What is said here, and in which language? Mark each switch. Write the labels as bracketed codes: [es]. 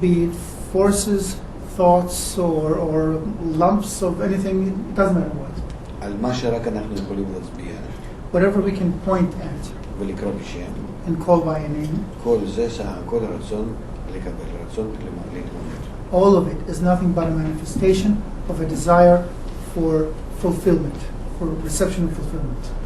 [en] be it forces, thoughts, or lumps of anything, it doesn't matter what. [he] על מה שרק אנחנו יכולים להצביע [en] Whatever we can point at [he] ולקרוא בשם, [en] and call by a name, [he] כל זה סך הכל רצון לקבל, רצון להתמודד. [en] all of it is nothing but a manifestation of a desire for fulfillment, for reception of fulfillment.